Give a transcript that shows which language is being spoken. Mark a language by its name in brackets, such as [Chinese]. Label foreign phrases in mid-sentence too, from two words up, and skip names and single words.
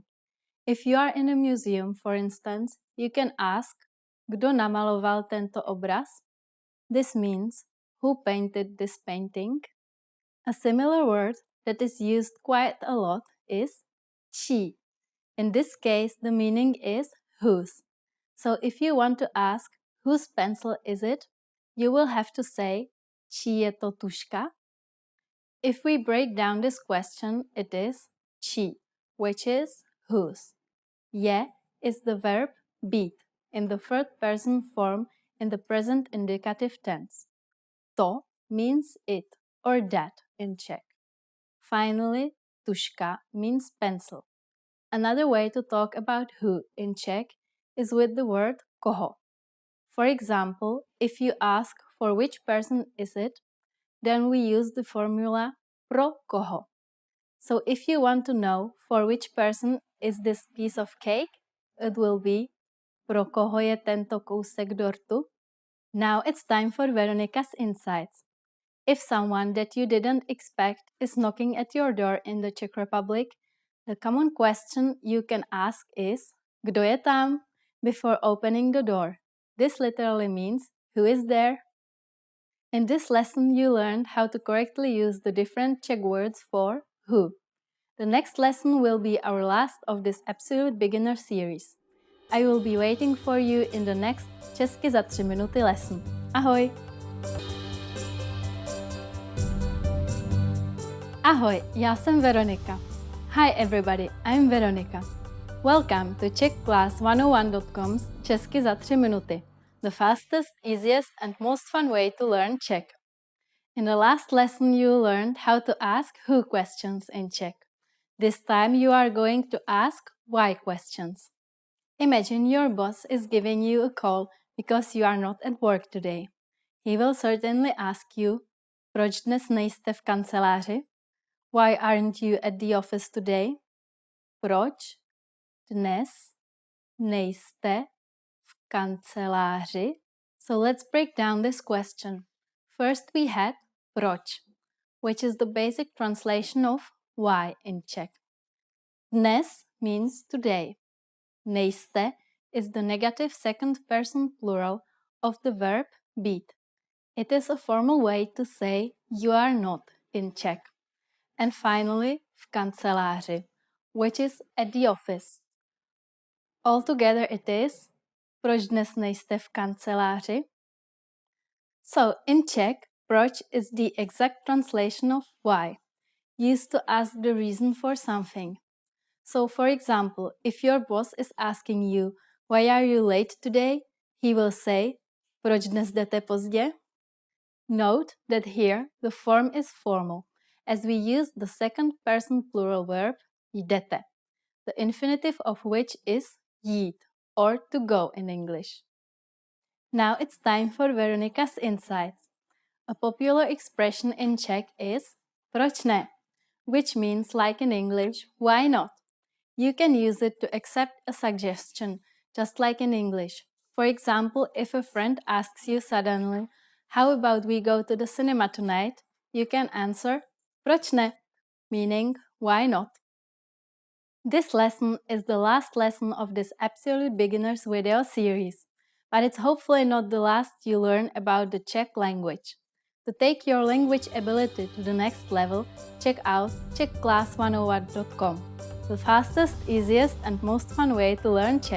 [English] If you are in a museum, for instance, you can ask, [Czech] kdo namaloval tento obraz? [English] This means, who painted this painting? A similar word that is used quite a lot is čí. In this case, the meaning is whose. So if you want to ask whose pencil is it, you will have to say [Czech] čí je to tužka? [English] If we break down this question, it is čí, which is whose. Je is the verb být in the third person form in the present indicative tense. To means it or that in Czech. Finally, tužka means pencil. Another way to talk about who in Czech is with the word koho. For example, if you ask for which person is it, then we use the formula [Czech] pro koho. [English] So if you want to know for which person is this piece of cake, it will be [Czech] pro koho je tento kousek dortu. [English] Now it's time for Veronica's insights. If someone that you didn't expect is knocking at your door in the Czech Republic, the common question you can ask is [Czech] kdo je tam [English] before opening the door. This literally means who is there? In this lesson, you learned how to correctly use the different Czech words for who. The next lesson will be our last of this absolute beginner series. I will be waiting for you in the next Česky za 3 minuty lesson. Ahoj! [Czech] Ahoj, já jsem Veronika. [English] Hi everybody, I'm Veronika. Welcome to czechclass101.com's Česky za 3 minuty, the fastest, easiest and most fun way to learn Czech. In the last lesson you learned how to ask who questions in Czech. This time you are going to ask why questions. Imagine your boss is giving you a call because you are not at work today. He will certainly ask you, [Czech] proč dnes nejste v kanceláři? [English] Why aren't you at the office today? [Czech] Proč dnes nejste v kanceláři? [English] So let's break down this question. First we had proč, which is the basic translation of why in Czech. Dnes means today. Nejste is the negative second person plural of the verb být. It is a formal way to say you are not in Czech. And finally, [Czech] v kanceláři, [English] which is at the office. Altogether it is, [Czech] proč dnes nejste v kanceláři? [English] So, in Czech, proč is the exact translation of why, used to ask the reason for something. So, for example, if your boss is asking you, why are you late today? He will say, [Czech] proč dnes jdete pozdě? [English] Note that here the form is formal, as we use the second person plural verb jdete, the infinitive of which is jít, or to go in English. Now it's time for Veronica's insights. A popular expression in Czech is [Czech] proč ne, [English] which means, like in English, why not? You can use it to accept a suggestion, just like in English. For example, if a friend asks you suddenly, how about we go to the cinema tonight? You can answer, [Czech] proč ne? [English] Meaning, why not? This lesson is the last lesson of this Absolute Beginners video series, but it's hopefully not the last you learn about the Czech language. To take your language ability to the next level, check out czechclass101.com, the fastest, easiest and most fun way to learn Czech.